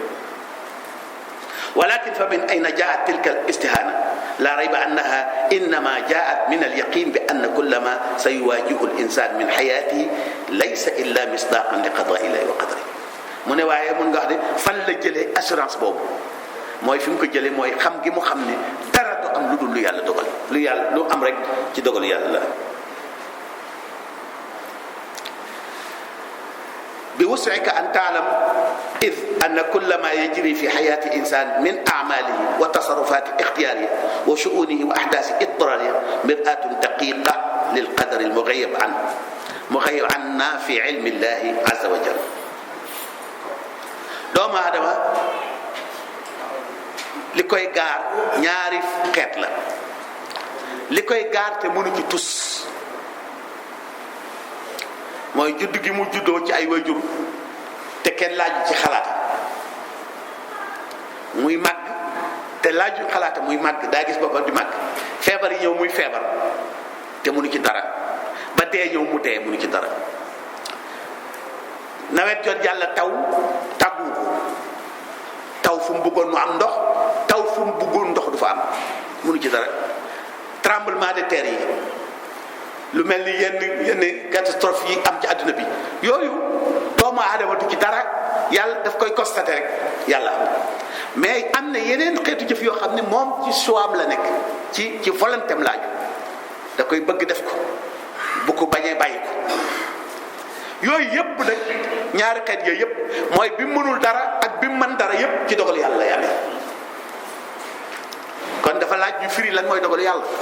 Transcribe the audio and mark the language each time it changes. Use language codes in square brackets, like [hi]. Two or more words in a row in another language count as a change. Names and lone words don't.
[ar] ولكن فمن أين جاءت تلك الاستهانة لا ريب أنها إنما جاءت من اليقين بأن كل ما سيواجه الإنسان من حياته ليس إلا مصداقا لقضاء الله وقدره. [wo] mu ne waaye mun nga wax ne fan la jëlee assurance boobu mooy fi mu ko jëlee mooy xam gi mu xam ne dara du am lu dul lu yàlla dogal lu am rek ci dogal yàlla la. [ar] بوسعك أن تعلم إذ أن كل ما يجري في حياة الإنسان من أعماله وتصرفات اختيارية وشؤونه وأحداث اضطرارية مرآة دقيقة للقدر المغيب عنا في علم الله عز وجل. [wo] doomu aadama li koy gaar ñaari xeet la li koy gaar te mënu ci tus mooy judd gi mu juddoo ci ay wayjur te kenn laaju ci xalaata muy màgg te laaju xalaata muy màgg daa gis boppam di màgg feebar yi ñëw muy feebar te mënu ci dara ba dee ñëw mu dee mënu ci dara nawet jot yàlla taw tàggu ko taw fu mu bëggoon mu am ndox taw fu mu bëggoon ndox du fa am mënu ci dara [fr] tremblement de terre [wo] yi lu mel ni yenn catastrophe yi am ci àdduna bi yooyu doomu aadama du ci dara yàlla daf koy constater rek yàlla am mais am na yeneen xeetu jëf yoo xam ne moom ci choix am la nekk ci volonté am laaju da koy bëgg def ko bu ko bañee bàyyi ko yooyu yëpp nag ñaari xeet yooyu yëpp mooy bi mënul dara ak bi mën dara yëpp ci dogal yàlla lay amee kon dafa laaj ñu firi lan mooy dogal yàlla.